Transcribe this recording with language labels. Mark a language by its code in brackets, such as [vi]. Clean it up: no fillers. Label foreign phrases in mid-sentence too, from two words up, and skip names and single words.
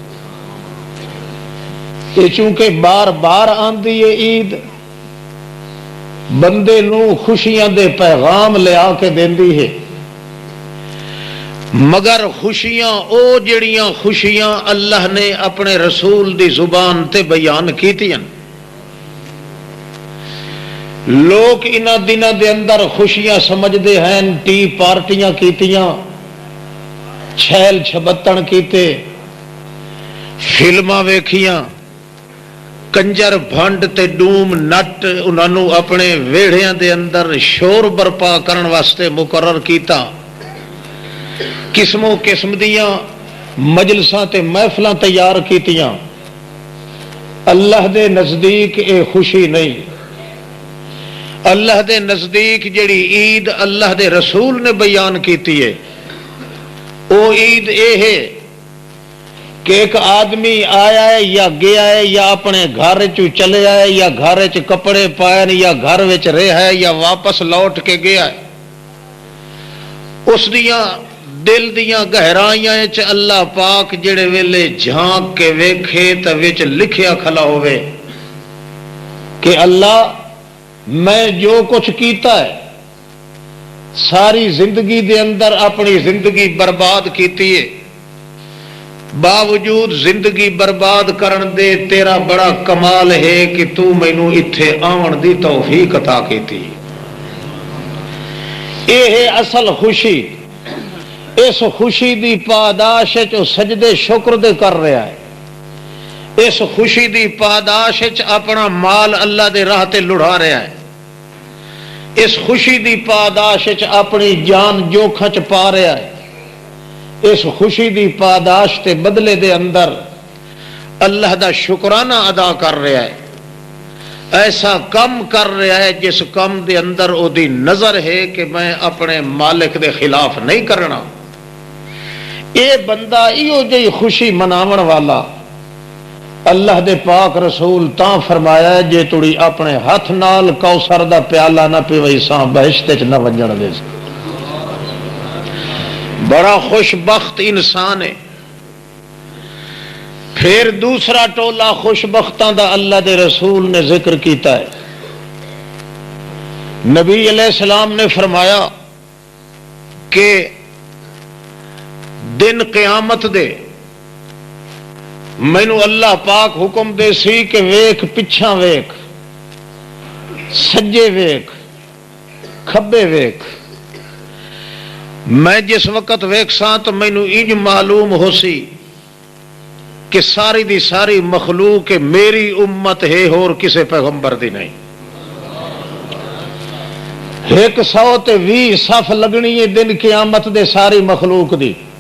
[pa] یہ چونکہ بار بار آندی ہے عید، بندے نو خوشیاں دے پیغام لے آ کے دیندی ہے، مگر خوشیاں او جڑیاں خوشیاں اللہ نے اپنے رسول دی زبان تے بیان کیتیاں۔ لوگ انہاں دنوں دے اندر خوشیاں سمجھتے ہیں، ٹی پارٹیاں کیتیاں، چھیل چھبتن کیتے، فلماں ویکھیاں، کنجر بھنڈ تے ڈوم نٹ انہوں اپنے ویڑھیاں دے اندر شور برپا کرن واسطے مقرر کیتا، قسموں قسم دیاں مجلساں تے محفلاں تیار کیتیاں۔ اللہ دے نزدیک اے خوشی نہیں۔ اللہ دے نزدیک جڑی عید اللہ دے رسول نے بیان کیتی ہے او عید اے ہے کہ ایک آدمی آیا ہے یا گیا ہے یا اپنے گھر چ چلے آئے یا گھر چ کپڑے پائے یا گھر وچ رہا ہے یا واپس لوٹ کے گیا ہے، اس دیاں دل دیاں گہرائیاں چ اللہ پاک جڑے ویلے جھانک کے ویکھے تے وچ لکھیا کھلا ہوئے کہ اللہ میں جو کچھ کیتا ہے ساری زندگی دے اندر اپنی زندگی برباد کیتی ہے، باوجود زندگی برباد کرن دے تیرا بڑا کمال ہے کہ تو مینوں اتھے آون دی توفیق عطا کیتی۔ اے ہے اصل خوشی۔ اس خوشی دی پاداش جو سجدے شکر دے کر رہا ہے، اس خوشی دی پاداش اپنا مال اللہ دے راہ تے لڑا رہا ہے، اس خوشی دی پاداش اپنی جان جوکھاں چ پا رہا ہے، اس خوشی دی پاداش تے بدلے دے اندر اللہ دا شکرانہ ادا کر رہا ہے، ایسا کم کر رہا ہے جس کم دے اندر او دی نظر ہے کہ میں اپنے مالک دے خلاف نہیں کرنا۔ اے بندہ ایو جی خوشی مناون والا اللہ دے پاک رسول تاں فرمایا ہے جے تڑی اپنے ہاتھ نال کوثر دا پیالہ نہ پیوئی ساں بہشت چ نہ ونجن دے سا۔ بڑا خوش بخت انسان ہے۔ پھر دوسرا ٹولا خوش بختاں دا اللہ دے رسول نے ذکر کیتا ہے۔ نبی علیہ السلام نے فرمایا کہ دن قیامت دے مینو اللہ پاک حکم دے سی کہ ویکھ پچھاں ویکھ، سجے ویکھ، کھبے ویکھ، میں جس وقت ویکھساں تو مینو انج معلوم ہو سی کہ ساری دی ساری مخلوق میری امت ہے اور کسے پیغمبر دی نہیں، 120 صف لگنی ہے دن قیامت دے ساری مخلوق دی.